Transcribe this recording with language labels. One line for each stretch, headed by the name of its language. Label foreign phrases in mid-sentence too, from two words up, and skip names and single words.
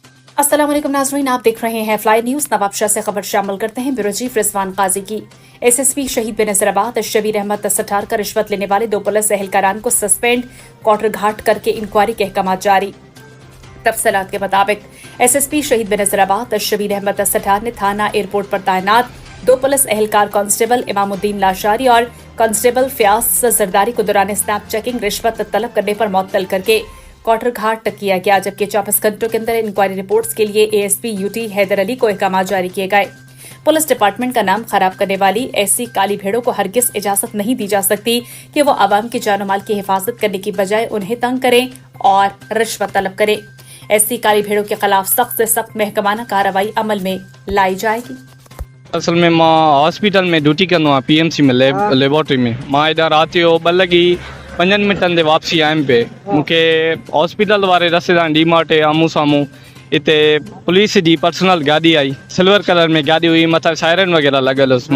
Urdu: السلام علیکم ناظرین، آپ دیکھ رہے ہیں فلائی نیوز۔ نوابشاہ سے خبر شامل کرتے ہیں.
English: bureau chief
Urdu: رضوان قاضی کی ایس ایس پی شہید بینظیرآباد شبیر احمد سٹھار کا رشوت لینے والے 2 پولیس اہلکاران کو سسپینڈ، کوارٹر گھاٹ کرکے انکوائری کے احکام جاری. تفصیلات کے مطابق ایس ایس پی شہید بینظیرآباد شبیر احمد سٹھار نے تھانہ ایئرپورٹ پر تعینات 2 پولیس اہلکار کانسٹیبل امام الدین لاشاری اور کانسٹیبل فیاض زرداری کو دوران
English: snap checking
Urdu: رشوت طلب کرنے پر معطل کرکے کوارٹر گھاٹ کیا گیا، جبکہ 24 گھنٹوں کے اندر
English: inquiry reports
Urdu: کے لیے اے ایس پی یو ٹی حیدر علی کو احکام جاری کیے گئے.
English: police department
Urdu: کا نام خراب کرنے والی ایسی کالی بھیڑوں کو ہرگز اجازت نہیں دی جا سکتی کہ وہ عوام کے جان و مال کی حفاظت کرنے کی بجائے انہیں تنگ کریں اور رشوت طلب کریں. ایسی کالی بھیڑوں کے خلاف سخت سے سخت محکمانہ کارروائی عمل میں لائی جائے گی.
Sindhi: असल में मां हॉस्पिटल में ड्यूटी कंदो आहियां, पीएमसी में लेबोरेटरी में। मां हेॾा राति जो 2 लॻी 5 मिंटनि ते वापसी आयुमि पे। मूंखे हॉस्पिटल वारे रस्ते तां डीमार्ट आम्हूं साम्हूं हिते पुलिस जी पर्सनल गाॾी आई,
English: silver color
Sindhi: में गाॾी हुई, मथां सायरन वग़ैरह लॻल हुअसि।